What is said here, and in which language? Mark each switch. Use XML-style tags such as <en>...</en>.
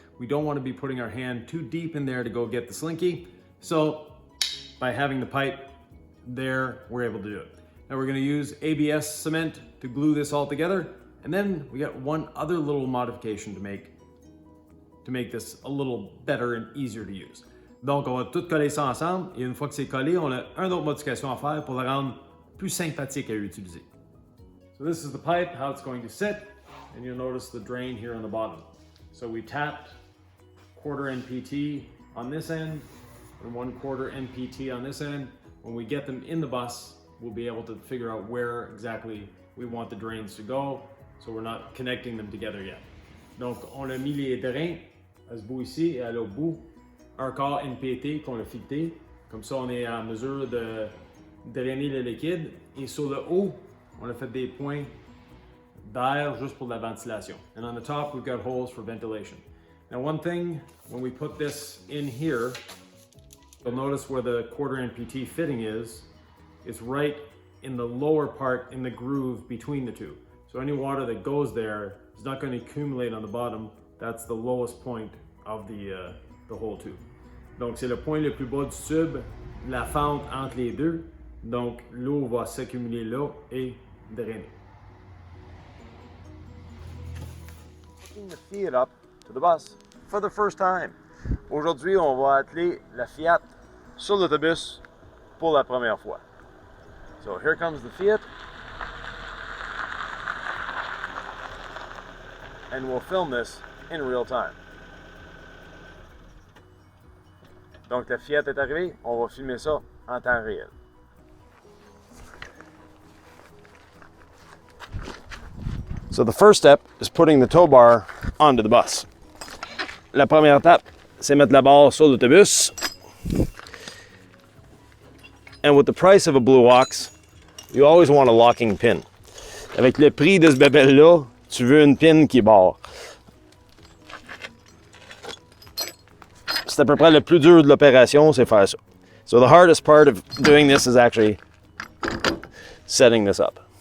<en>We don't want to be putting our hand too deep in there to go get the slinky, so by having the pipe there, we're able to do it. Now we're going to use ABS cement to glue this all together, and then we got one other little modification to make this a little better and easier to use.</en> <fr>Donc on va tout coller ça ensemble, et une fois que c'est collé, on a une autre modification à faire pour le rendre plus sympathique à utiliser.</fr> <en>So this is the pipe, how it's going to sit, and you'll notice the drain here on the bottom. So we tapped 1/4 NPT on this end and 1/4 NPT on this end. When we get them in the bus, we'll be able to figure out where exactly we want the drains to go, so we're not connecting them together yet.</en> <fr>Donc, on a mis les drains à ce bout ici et à l'autre bout, un quart NPT qu'on a fileté. Comme ça, on est en mesure de drainer le liquide. Et sur le haut, on a fait des points d'air juste pour la ventilation.</fr> <en>And on the top, we've got holes for ventilation. Now, one thing, when we put this in here, you'll notice where the 1/4 NPT fitting is. It's right in the lower part in the groove between the two. So any water that goes there is not going to accumulate on the bottom. That's the lowest point of the whole tube.</en> <fr>Donc c'est le point le plus bas du tube, la fente entre les deux. Donc l'eau va s'accumuler là et drainer.</fr> <en>Hooking the Fiat up to the bus for the first time.</en> <fr>Aujourd'hui, on va atteler la Fiat sur l'autobus pour la première fois.</fr> <en>So here comes the Fiat, and we'll film this in real time.</en> <fr>Donc la Fiat est arrivée, on va filmer ça en temps réel.</fr> <en>So the first step is putting the tow bar onto the bus.</en> <fr>La première étape, c'est mettre la barre sur l'autobus.</fr> <en>And with the price of a Blue Ox, you always want a locking pin.</en> <fr>Avec le prix de ce bébé-là, tu veux une pin qui barre. C'est à peu près le plus dur de l'opération, c'est faire ça.</fr> <en>So the hardest part of doing this is actually setting this up.</en>